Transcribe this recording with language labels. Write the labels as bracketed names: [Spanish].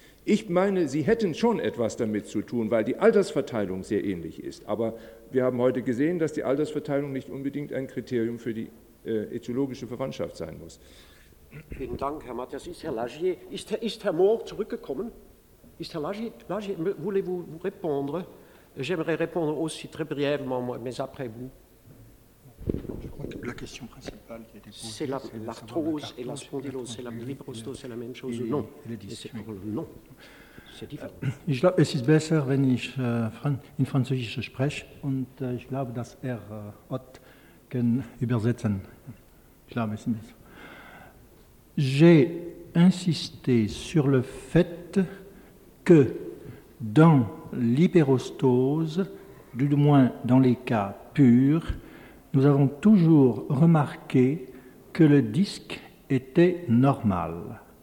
[German] Ich meine, sie hätten schon etwas damit zu tun, weil die Altersverteilung sehr ähnlich ist. Aber wir haben heute gesehen, dass die Altersverteilung nicht unbedingt ein Kriterium für die äthiologische Verwandtschaft sein muss. Vielen Dank, Herr Matthias. Ist Herr Lagier, ist Herr Mohr zurückgekommen? Ist Herr Lagier, [French] voulez-vous vous répondre? J'aimerais répondre aussi très brièvement, mais après vous. Je crois que la question principale qui a été posée, c'est l'arthrose et la spondylose, c'est la fibrostose, c'est la même chose ou non? Non, c'est différent. [German] Ich glaube, es ist besser, wenn ich in Französisch spreche und ich glaube, dass Herr Ott kann übersetzen. Ich glaube, es ist besser. [French] J'ai insisté sur le fait que dans l'hyperostose, du moins dans les cas purs, nous avons toujours remarqué que le disque était normal.